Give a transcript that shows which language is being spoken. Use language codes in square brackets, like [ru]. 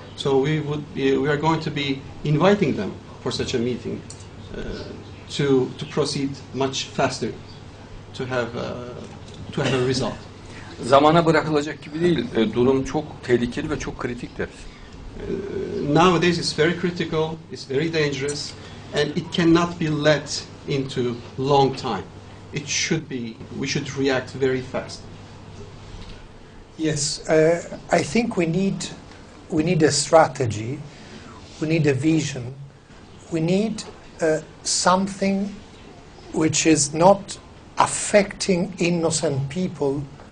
[en] So we are going to be inviting them for such a meeting to proceed much faster, to have a result. [tr] Zamana bırakılacak gibi değil. Durum çok tehlikeli ve çok kritik deriz. [en] Nowadays it's very critical, it's very dangerous, and it cannot be let into long time. We should react very fast. Yes, I think we need a strategy, we need a vision, we need something which is not affecting innocent people